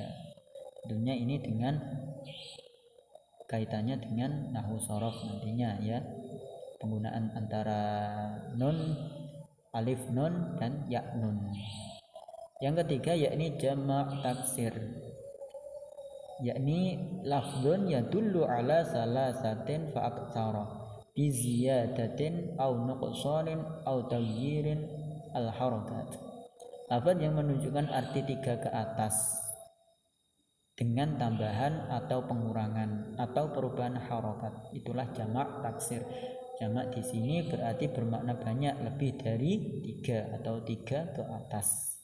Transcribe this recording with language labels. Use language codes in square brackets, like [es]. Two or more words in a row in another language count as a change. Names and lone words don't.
[id] Tentunya ini dengan kaitannya dengan nahwu shorof nantinya ya. Penggunaan antara nun, alif nun dan ya nun. Yang ketiga yakni jamak taksir, yakni [ar] لفظ يدل على ثلاثة فأكثر بزيادة أو نقصان أو تغيير الحركات. [id] Lafaz yang menunjukkan arti tiga ke atas dengan tambahan atau pengurangan atau perubahan harokat, itulah jamak taksir. Jamak di sini berarti bermakna banyak, lebih dari tiga atau tiga ke atas.